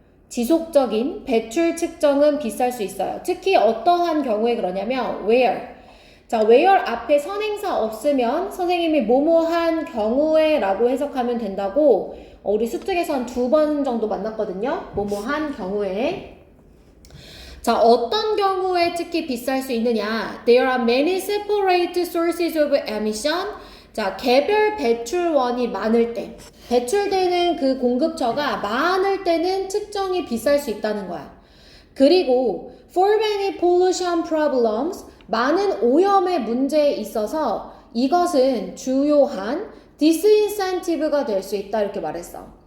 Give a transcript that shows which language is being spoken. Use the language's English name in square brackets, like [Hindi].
[Korean] 지속적인 배출 측정은 비쌀 수 있어요. 특히 어떠한 경우에 그러냐면 where. 자, where 앞에 선행사 없으면 선생님이 뭐뭐한 경우에 라고 해석하면 된다고 우리 수특에서 한 2번 정도 만났거든요. 뭐뭐한 경우에. 자, 어떤 경우에 특히 비쌀 수 있느냐? [English] There are many separate sources of emission. [Korean] 자, 개별 배출원이 많을 때, 배출되는 그 공급처가 많을 때는 측정이 비쌀 수 있다는 거야. 그리고 [English] for many pollution problems, [Korean] 많은 오염의 문제에 있어서 이것은 주요한 disincentive가 될 수 있다 이렇게 말했어.